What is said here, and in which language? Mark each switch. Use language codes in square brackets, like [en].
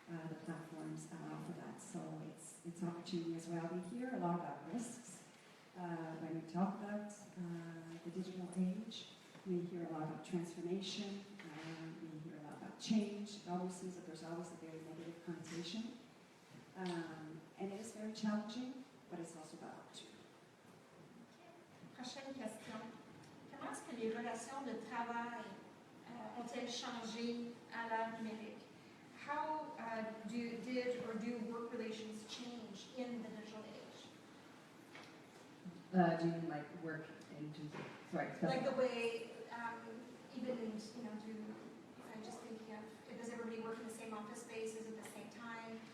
[en] The platforms allow for that. So it's opportunity as well. We hear a lot about risks when we talk about the digital age. We hear a lot about transformation. We hear a lot about change. It always seems that there's always a very negative connotation. And it is very challenging, but it's also about opportunity. [fr] Prochaine question. Comment est-ce que les relations de travail ont-elles changé à l'ère numérique? [en] How do work relations change in the digital age? Do you mean like work in terms of, sorry, Like the way, even, you know, I'm just thinking of, does everybody work in the same office spaces at the same time?